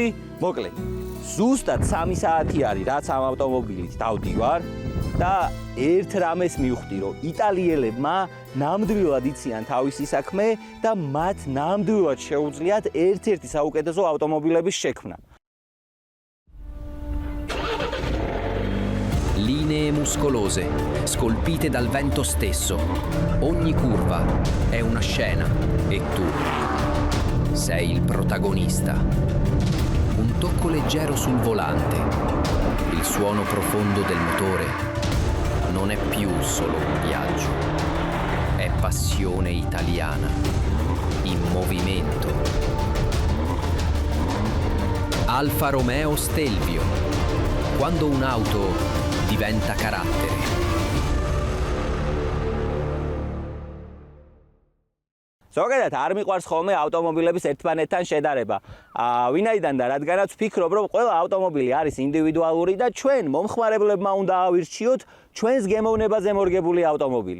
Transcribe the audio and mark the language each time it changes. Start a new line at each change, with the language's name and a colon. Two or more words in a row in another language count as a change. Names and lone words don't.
Georgian: მოკლედ, ზუსტად 3 საათი არის, რაც ამ ავტომობილით დავდივარ და ერთ რამეს მივხვდი, რომ იტალიელებმა ნამდვილად იციან თავისი საქმე და მათ ნამდვილად შეუძლიათ ერთ-ერთი საუკეთესო ავტომობილების შექმნა.
Italian: Linee muscolose, scolpite dal vento stesso. Ogni curva è una scena e tu sei il protagonista. Un tocco leggero sul volante. Il suono profondo del motore non è più solo un viaggio. È passione italiana in movimento. Alfa Romeo Stelvio. Quando un'auto diventa carattere.
Georgian: ზოგადად არ მიყვარს ხოლმე ავტომობილების ერთმანეთთან შედარება. ვინაიდან და რადგანაც ვფიქრობ, რომ ყველა ავტომობილი არის ინდივიდუალური და ჩვენ მომხმარებლებმა უნდა ავირჩიოთ ჩვენს გემოვნებაზე მორგებული ავტომობილი.